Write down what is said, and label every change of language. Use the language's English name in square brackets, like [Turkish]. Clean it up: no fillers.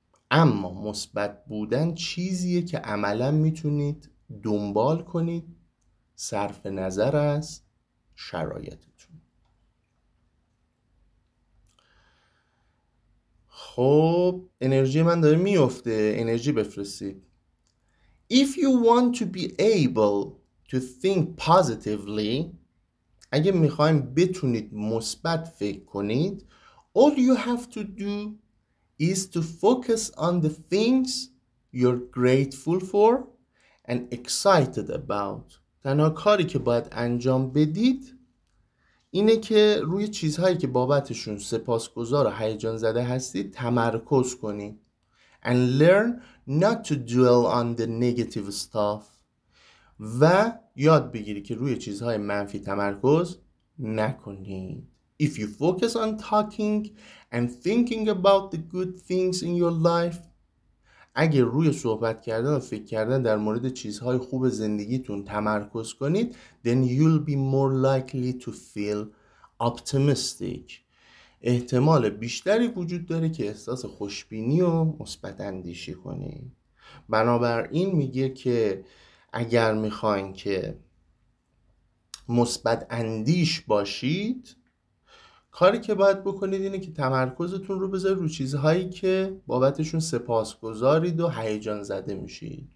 [Persian] اما مثبت بودن چیزیه که عملا میتونید دنبال کنید صرف نظر از شرایطتون. خب انرژی من داره میفته، انرژی بفرستید. [English] If you want to be able to think positively، [Persian] اگه میخوایم بتونید مثبت فکر کنید، [English] all you have to do is to focus on the things you're grateful for and excited about. [Persian] تنها کاری که باید انجام بدید اینه که روی چیزهایی که بابتشون سپاسگزار و هیجان زده هستید تمرکز کنید. [English] And learn not to dwell on the negative stuff. [Persian] و یاد بگیری که روی چیزهای منفی تمرکز نکنید. [English] If you focus on talking and thinking about the good things in your life، [Persian] اگه روی صحبت کردن و فکر کردن در مورد چیزهای خوب زندگیتون تمرکز کنید، [English] then you'll be more likely to feel optimistic. [Persian] احتمال بیشتری وجود داره که احساس خوشبینی و مثبت اندیشی کنید. بنابراین میگه که اگر میخواین که مثبت اندیش باشید، کاری که باید بکنید اینه که تمرکزتون رو بذارید رو چیزهایی که بابتشون سپاسگزارید و هیجان زده میشید.